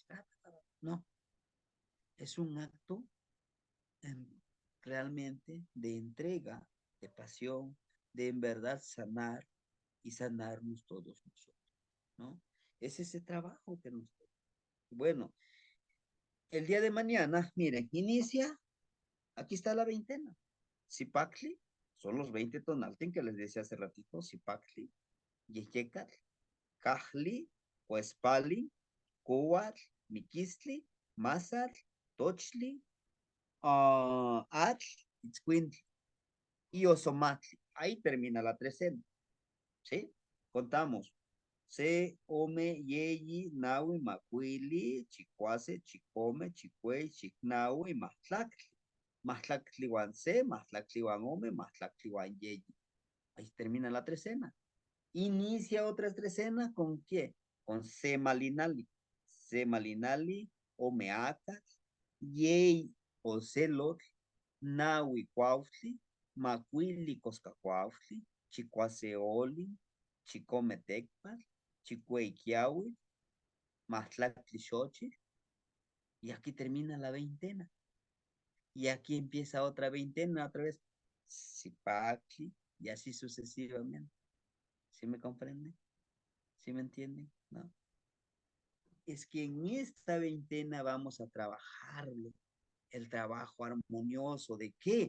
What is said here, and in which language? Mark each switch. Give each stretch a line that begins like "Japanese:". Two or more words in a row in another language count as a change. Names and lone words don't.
Spanish: No, es un acto realmente de entrega, de pasión, de en verdad sanar y sanarnos todos nosotros, ¿no? Es ese trabajo que nos toca. Bueno, el día de mañana, miren, inicia, aquí está la veintena. Zipacli, son los 20 tonalten que les decía hace ratito,
Nahuatl languages: Zipacli, Yeyecatl, Cajli, Huespali, Cuatl, Miquistli, Mazatl, Tochli, Ach, Itzcuintli y Osomatli.
Spanish: Ahí termina la trecena, ¿sí? Contamos.
Nahuatl languages: Se, Ome, Yeyi, Naui, Macuili, Chicuase, Chicome, Chicuey, Chicnaui, Matlacli. Matlacli Wan Se, Matlacli Wan Ome, Matlacli Wan Yeyi.
Spanish: Ahí termina la trecena. Inicia otra trecena con qué?
Nahuatl languages: Con Semalinali. Semalinali, Omeaca, Yei, Ocelot, Naui Cuautli, Macuili Coscacuautli, Chicuaseoli, Chicometecpal, Chicueiquiaui, Matlacli Xochitl,
Spanish: y aquí termina la veintena. Y aquí empieza otra veintena, otra vez, Zipacli, y así sucesivamente. ¿Sí me comprenden? ¿Sí me entienden? ¿No? Es que en esta veintena vamos a trabajarlo, el trabajo armonioso de qué?